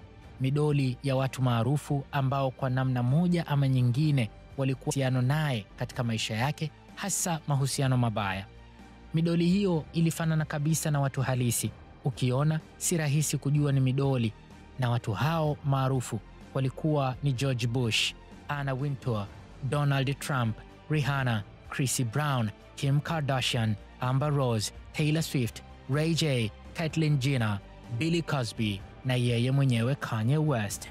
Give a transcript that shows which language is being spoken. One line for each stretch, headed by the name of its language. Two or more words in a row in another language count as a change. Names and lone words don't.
Swahili: Midoli ya watu maarufu ambao kwa namna moja ama nyingine walikuwa uhusiano naye katika maisha yake, hasa mahusiano mabaya. Midoli hiyo ilifanana kabisa na watu halisi. Ukiona si rahisi kujua ni midoli, na watu hao maarufu walikuwa ni George Bush, Anna Wintour, Donald Trump, Rihanna, Chris Brown, Kim Kardashian, Amber Rose, Taylor Swift, Ray J, Caitlyn Jenner, Billy Cosby na yeye mwenyewe Kanye West.